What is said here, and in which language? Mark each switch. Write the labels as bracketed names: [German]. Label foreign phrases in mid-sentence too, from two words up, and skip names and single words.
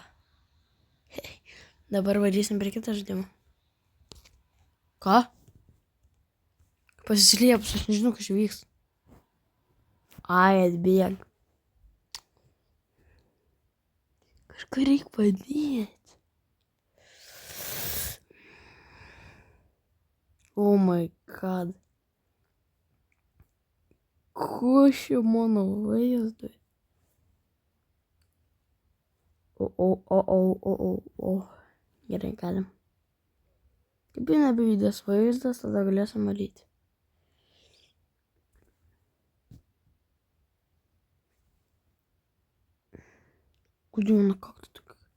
[Lithuanian] Dabar varysim prie kitą žaidimą. Ką? Pasislėpus, aš nežinau, kas čia vyks. Ai, atbėg. Kažką reikia padėti. [English] Oh my god. [Lithuanian] Ko čia mano vaizdui? O. Gerai, galim. Kaip jau nebevydės vaizdas, tada galėsim valyti. [Russian] Куда как-то так.